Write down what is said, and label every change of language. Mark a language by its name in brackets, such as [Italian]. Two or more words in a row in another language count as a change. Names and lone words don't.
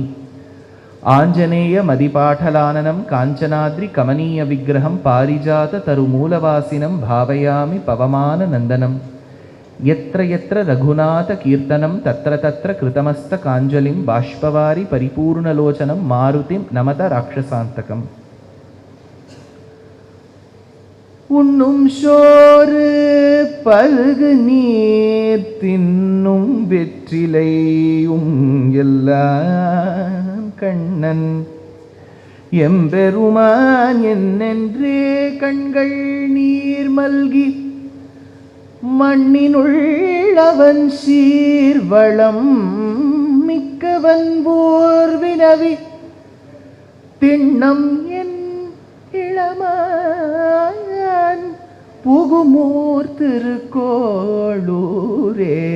[Sanskrit] आञ्जनेयमदिपाठलाननं काञ्चनाद्रिकमनीयविग्रहं पारिजाततरुमूलवासिनं भावयामि पवमाननन्दनं। यत्र यत्र रघुनाथकीर्तनं तत्र तत्र कृतमस्तकाञ्जलिं बाष्पवारि परिपूर्णलोचनं मारुतिं नमत राक्षसान्तकम्। [Tamil] உண்ணும் சோறு பருகு நீர் தின்னும் வெற்றிலையும் எல்லாம் கண்ணன் எம்பெருமான் என்னென்றே கண்கள் நீர் மல்கி மண்ணினுள்ளவன் சீர்வளம் மிக்கவன் போர் வினவி திண்ணம் என் இளமான் புகுமூர் திருக்கோளூரே